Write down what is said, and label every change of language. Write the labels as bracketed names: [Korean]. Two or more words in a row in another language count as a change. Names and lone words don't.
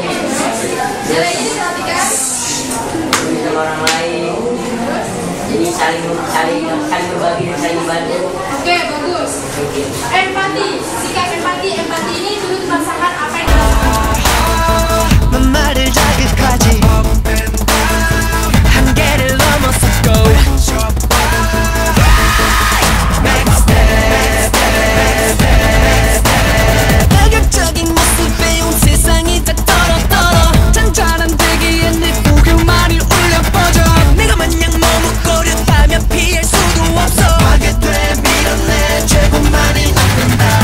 [Indonesian] Nilai ini perhatikan. Sama orang lain. Jadi saling berbagi dan saling membantu. Oke, bagus. Empati, sikap empati. Empati ini turut merasakan apa yang dirasakan. [Korean] 말을 자극하지 한계를 넘어섰고 파격적인 모습에 온 세상이 다 떨어 잔잔한 대기에 내 고개만이 울려 퍼져 내가 마냥 머뭇거렸다면 피할 수도 없어 파괴돼 밀어내 죄고만이 남는다